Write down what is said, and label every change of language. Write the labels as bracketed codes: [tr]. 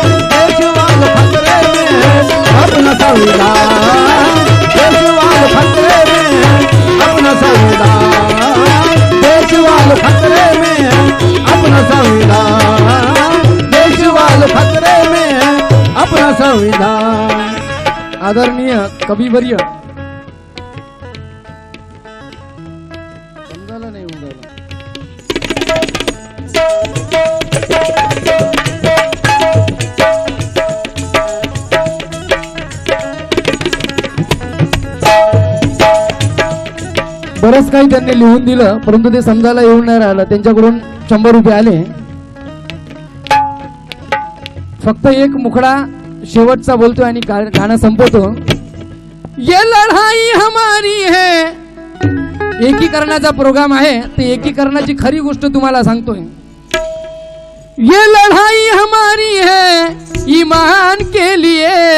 [hi] देश वालों खतरे में है अपना संविधान। देश वालों खतरे में है अपना संविधान। देश वालों खतरे में है अपना संविधान। देश वालों खतरे में है अपना संविधान। [mr] आदरणीय कविवर्य नाही होऊन राहिलं. बरंच काही त्यांनी लिहून दिलं परंतु ते समजायला येऊन नाही राहिलं. त्यांच्याकडून 100 रुपये आले. फक्त एक मुखडा शेवटचा बोलतोय आणि गाणं संपवतो. [hi] ये लढाई हमारी है. [mr] एकीकरणाचा प्रोग्राम आहे ते एकीकरणाची खरी गोष्ट तुम्हाला सांगतोय. [hi] ये लढाई हमारी है ईमान के लिए.